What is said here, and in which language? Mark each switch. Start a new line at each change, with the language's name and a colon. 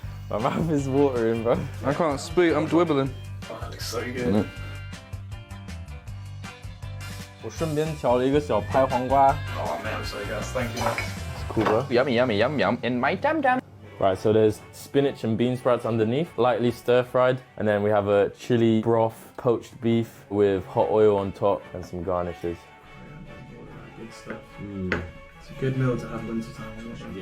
English: My mouth is watering, bro. I can't speak, I'm dwibbling. oh, that looks so good.
Chinese: 我顺便调了一个小拍黄瓜。
English: Oh man, I'm so good. Thank you, man. It's cool, bro. Yummy, yummy, yum, yum in my dum dum. Right, so there's spinach and bean sprouts underneath, lightly stir-fried. And then we have a chili broth, poached beef with hot oil on top and some garnishes. Good stuff. It's a good meal to have winter time, isn't it?